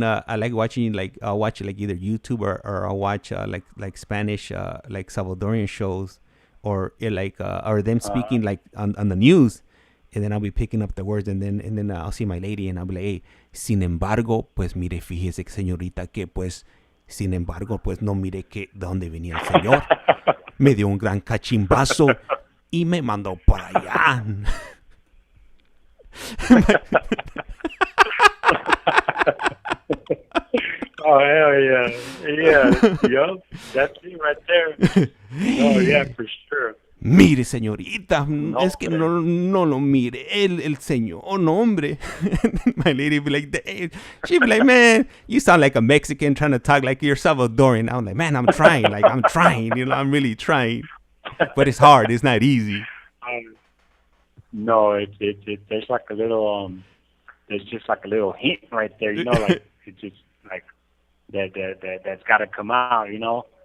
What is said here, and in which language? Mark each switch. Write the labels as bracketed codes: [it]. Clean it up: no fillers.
[en] Like I'll watch like either YouTube or I'll watch like Spanish like Salvadorian shows, or or them speaking like on the news, and then I'll be picking up the words, and then I'll see my lady, and I'll be like, hey, [es] sin embargo, pues mire, fíjese señorita que pues sin embargo, pues no mire que de dónde venía el señor, me dio un gran cachimbazo y me mandó para allá. [en] Oh hell yeah, yup, that's it right there. Oh yeah, for sure. [es] Mire, señorita, no, es que no lo mire, el señor, no, hombre. [en] My lady be like, she'd be like, man, you sound like a Mexican trying to talk like you're Salvadorian. I'm like, man, I'm trying, you know, I'm really trying, but it's hard, it's not easy. No, there's like a little, there's just like a little hint right there, you know, like it's just like that's got to come out, you know.